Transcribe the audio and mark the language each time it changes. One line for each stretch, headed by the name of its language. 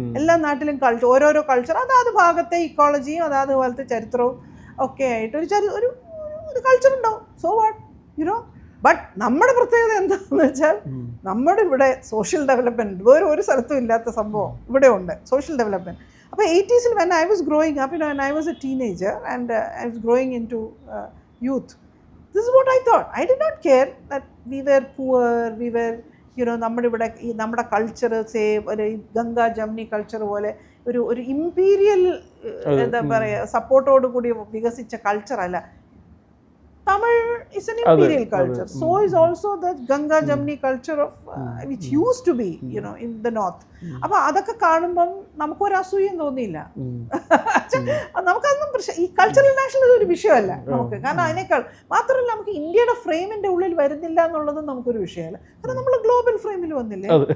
Malayalam: എല്ലാ നാട്ടിലും ഓരോരോ കൾച്ചർ, അതാത് ഭാഗത്തെ ഇക്കോളജിയും അതാത് പോലത്തെ ചരിത്രവും ഒക്കെ ആയിട്ട് ഒരു കൾച്ചർ ഉണ്ടാവും.
English: So what, you know.
Malayalam: ബട്ട് നമ്മുടെ പ്രത്യേകത എന്താണെന്ന് വെച്ചാൽ നമ്മുടെ ഇവിടെ സോഷ്യൽ ഡെവലപ്മെൻറ്റ് വേറെ ഒരു സ്ഥലത്തും ഇല്ലാത്ത സംഭവം ഇവിടെ ഉണ്ട്, സോഷ്യൽ ഡെവലപ്മെൻറ്റ്.
English: അപ്പോൾ 80s when I was growing up, when I was a teenager and I was growing into youth, this is what I thought. I did not care that we were poor, we were,
Malayalam: നമ്മുടെ culture ഒരു Ganga ജംനി culture പോലെ ഒരു imperial എന്താ പറയുക സപ്പോർട്ടോട് കൂടി വികസിച്ച കൾച്ചറല്ല.
English: Tamil is an imperial culture. So is also the Ganga Jamni culture of which used to be, in the north.
Malayalam: അപ്പോൾ അതൊക്കെ കാണുമ്പം നമുക്കൊരു അസൂയം തോന്നിയില്ല. നമുക്കതൊന്നും ഈ കൾച്ചറൽ നാഷണലിസം ഒരു വിഷയമല്ല നമുക്ക്. കാരണം അതിനേക്കാൾ മാത്രമല്ല, നമുക്ക് ഇന്ത്യയുടെ ഫ്രെയിമിൻ്റെ ഉള്ളിൽ വരുന്നില്ല എന്നുള്ളതും നമുക്കൊരു വിഷയമല്ല. കാരണം നമ്മൾ ഗ്ലോബൽ ഫ്രെയിമിൽ വന്നില്ലേ.